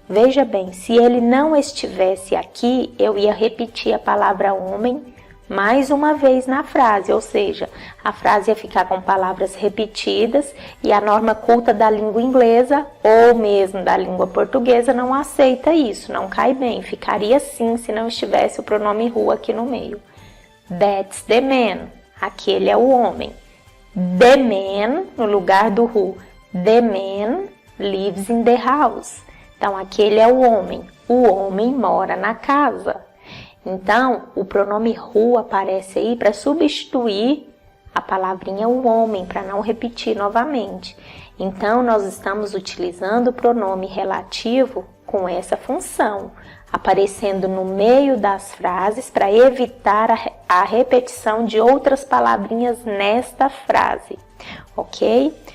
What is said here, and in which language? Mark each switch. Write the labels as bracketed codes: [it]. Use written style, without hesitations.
[pt] Veja bem, se ele não estivesse aqui, eu ia repetir a palavra homem mais uma vez na frase, ou seja, a frase ia ficar com palavras repetidas e a norma culta da língua inglesa ou mesmo da língua portuguesa não aceita isso, não cai bem, ficaria assim se não estivesse o pronome who aqui no meio. [en] That's the man, [pt] aquele é o homem. [en] The man, [pt] no lugar do who. [en] The man lives in the house. [pt] Então, aquele é o homem mora na casa. Então, o pronome who aparece aí para substituir a palavrinha o homem, para não repetir novamente. Então, nós estamos utilizando o pronome relativo com essa função, aparecendo no meio das frases para evitar a repetição de outras palavrinhas nesta frase, ok?